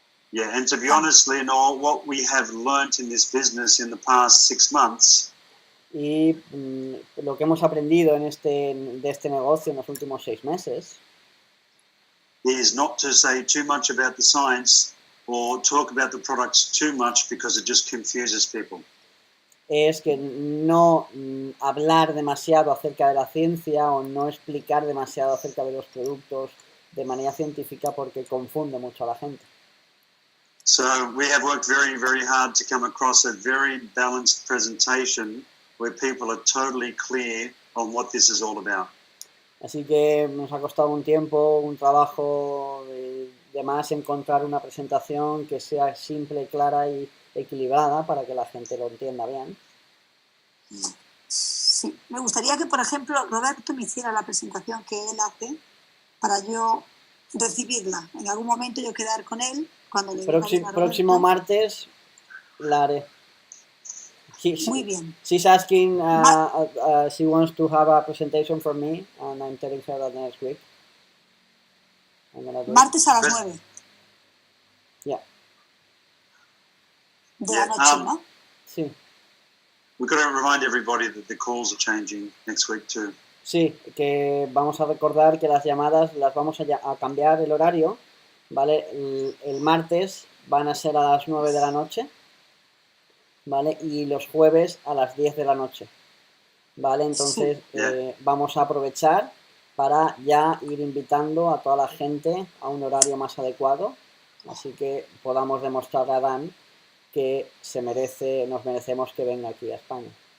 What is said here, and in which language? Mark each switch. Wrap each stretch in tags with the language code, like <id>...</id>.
<en>Yeah, and to be honest, Lenore, what we have learnt in this business in the past 6 months</en> <es>Y lo que hemos aprendido de este negocio en los últimos 6 meses</es> <en>is not to say too much about the science or talk about the products too much because it just confuses people.</en> <es>es que no hablar demasiado acerca de la ciencia o no explicar demasiado acerca de los productos de manera científica porque confunde mucho a la gente.</es> <en>So we have worked very, very hard to come across a very balanced presentation where people are totally clear on what this is all about.</en> <es>Así que nos ha costado un tiempo, un trabajo de más encontrar una presentación que sea simple, clara y equilibrada para que la gente lo entienda bien. Sí, me gustaría que, por ejemplo, Roberto me hiciera la presentación que él hace para yo recibirla. En algún momento yo quedar con él cuando le diga a Roberto. Próximo martes la haré. Muy bien.</es> <en>She's asking, she wants to have a presentation from me, and I'm telling her that next week.</en> <es>Martes a las 9.</es> <en>Yeah.</en> <es>De la noche, ¿no? Sí.</es> <en>We've got to remind everybody that the calls are changing next week too.</en> <es>Sí, que vamos a recordar que las llamadas las vamos a cambiar el horario, ¿vale? El martes van a ser a las 9 de la noche, ¿vale? Y los jueves a las 10 de la noche, ¿vale? Entonces vamos a aprovechar para ya ir invitando a toda la gente a un horario más adecuado, así que podamos demostrarle a Dan que nos merecemos que venga aquí a España.</es>